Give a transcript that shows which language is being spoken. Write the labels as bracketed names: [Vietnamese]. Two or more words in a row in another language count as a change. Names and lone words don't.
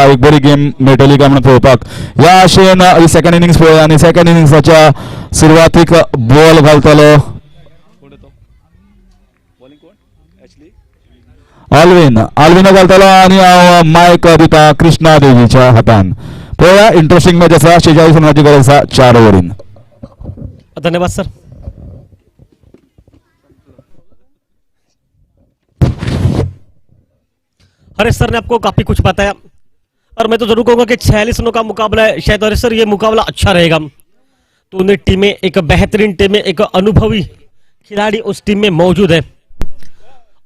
[Konkani] एक बरी गेम मेळटली काय म्हणून पळोवपाक. ह्या आशेन ही [English] second innings [Konkani] पळय आनी सेकंड इनिंग्साच्या सुरवातीक बॉल घालतलो आल्विन घालतलो आणि हांव मायक दिता कृष्णा देवीच्या हातान. पळया [English] interesting match [Konkani] आसा. 46 रनाची गरज आसा 4 ओव्हरीन. [Hindi] धन्यवाद सर. हरेश सर ने आपको काफी कुछ बताया और मैं तो जरूर कहूंगा कि 46 रनों का मुकाबला है शायद. हरेश सर ये मुकाबला अच्छा रहेगा. दोनों टीमें एक बेहतरीन टीमें एक अनुभवी खिलाड़ी उस टीम में मौजूद है.